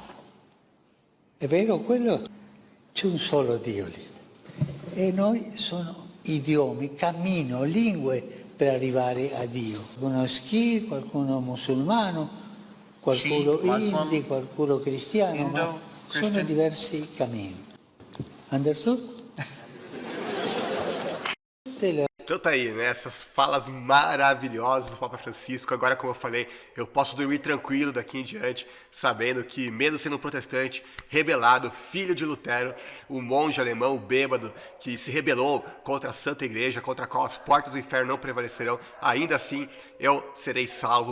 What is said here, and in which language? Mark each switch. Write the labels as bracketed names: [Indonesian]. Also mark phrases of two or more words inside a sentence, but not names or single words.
[Italian] È vero quello? C'è un solo Dio lì. E noi sono idiomi, cammino, lingue per arrivare a Dio. Qualcuno ski, qualcuno musulmano, qualcuno hindi, qualcuno cristiano, ma sono diversi cammini. [English] Understood? [Portuguese] Então tá aí, né, essas falas maravilhosas do Papa Francisco. Agora, como eu falei, eu posso dormir tranquilo daqui em diante, sabendo que mesmo sendo um protestante, rebelado, filho de Lutero, o monge alemão bêbado que se rebelou contra a Santa Igreja, contra a qual as portas do inferno não prevalecerão, ainda assim eu serei salvo.